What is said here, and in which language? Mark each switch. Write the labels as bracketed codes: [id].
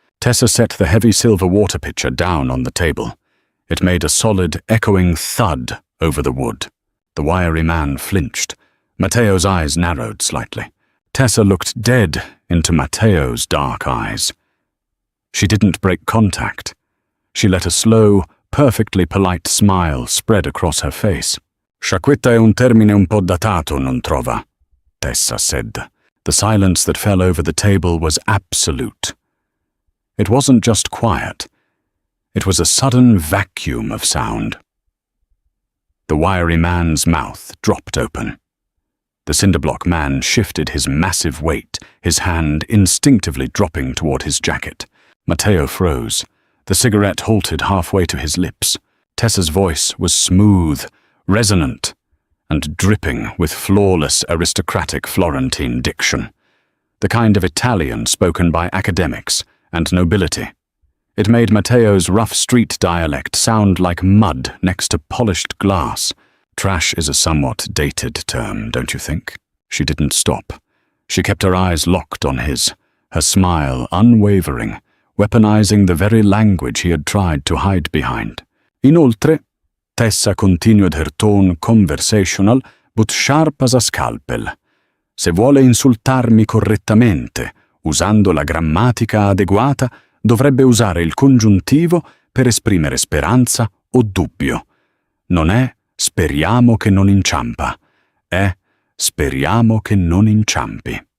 [en] Tessa set the heavy silver water pitcher down on the table. It made a solid, echoing thud over the wood. The wiry man flinched. Matteo's eyes narrowed slightly. Tessa looked dead into Matteo's dark eyes. She didn't break contact. She let a slow, perfectly polite smile spread across her face. [it] Sciacquetta è un termine un po' datato, non trova? [en] Tessa said. The silence that fell over the table was absolute. It wasn't just quiet. It was a sudden vacuum of sound. The wiry man's mouth dropped open. The cinderblock man shifted his massive weight, his hand instinctively dropping toward his jacket. Matteo froze. The cigarette halted halfway to his lips. Tessa's voice was smooth, resonant, and dripping with flawless aristocratic Florentine diction, the kind of Italian spoken by academics and nobility. It made Matteo's rough street dialect sound like mud next to polished glass. Trash is a somewhat dated term, don't you think? She didn't stop. She kept her eyes locked on his, her smile unwavering, weaponizing the very language he had tried to hide behind. Inoltre, Tessa continued her tone conversational, but sharp as a scalpel. [it] Se vuole insultarmi correttamente, usando la grammatica adeguata, dovrebbe usare il congiuntivo per esprimere speranza o dubbio. Non è speriamo che non inciampa, è speriamo che non inciampi.